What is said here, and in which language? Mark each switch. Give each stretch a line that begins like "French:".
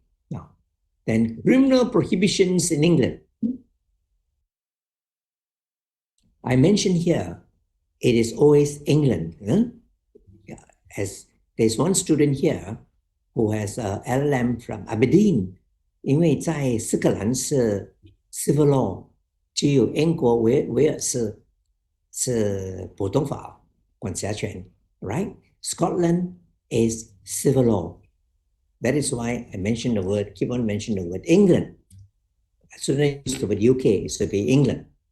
English: Now, then criminal prohibitions in England. I mentioned here, it is always England. As there's one student here who has a LLM from Aberdeen.
Chinese: 因为在斯格兰是 civil law， 只有英国威尔士是普通法管辖权 ，right?
English: Scotland is civil law. That is why I mentioned the word, keep on mentioning the word England. As soon as I use the word UK, it should be England.